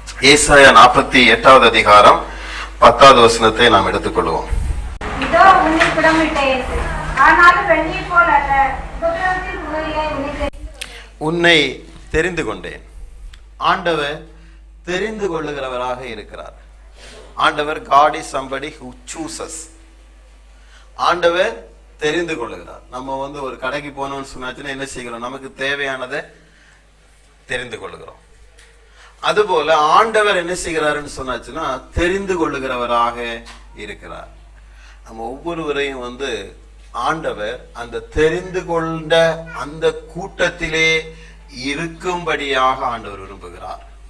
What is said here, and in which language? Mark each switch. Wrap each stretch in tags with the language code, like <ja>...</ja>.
<ta>ஏசாயா 48வது அதிகாரம் 10வது வசனத்தை நாம் எடுத்துக்கொள்வோம். இதோ உன்னை புடமிட்டேன், ஆனாலும் வெள்ளியைப் போல் அல்ல, உபத்திரவத்தின் முறையிலே உன்னை தெரிந்து கொண்டேன். ஆண்டவர் தெரிந்து கொள்ளுகிறவராக இருக்கிறார். ஆண்டவர்</ta> <en>God is somebody who chooses.</en> <ta>ஆண்டவர் தெரிந்து கொள்ளுகிறார். நம்ம ஒரு கடைக்கு போனோம்னு சொன்னாச்சுன்னா என்ன செய்கிறோம்? நமக்கு தேவையானதை தெரிந்து கொள்ளுகிறோம். அதுபோல ஆண்டவர் என்ன செய்கிறாருன்னு சொன்னாச்சுன்னா தெரிந்து கொள்ளுகிறவராக இருக்கிறார். நம்ம ஒவ்வொருவரையும் ஆண்டவர் அந்த தெரிந்து கொண்ட அந்த கூட்டத்திலே இருக்கும்படியாக ஆண்டவர் விரும்புகிறார்.</ta>